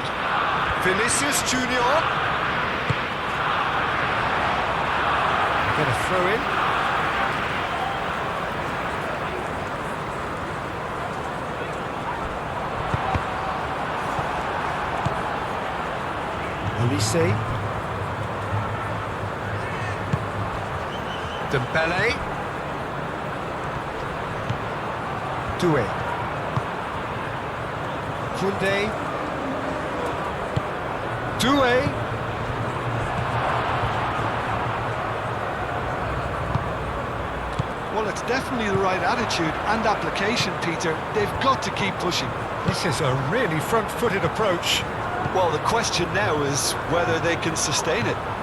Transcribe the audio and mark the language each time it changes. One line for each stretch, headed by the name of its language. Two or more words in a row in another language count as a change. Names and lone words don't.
English: Vinicius Junior. Get a throw in. Elise. Dembele. Doué. Koundé. Doué. Well, it's definitely the right attitude and application, Peter. They've got to keep pushing. This is a really front-footed approach. Well, the question now is whether they can sustain it.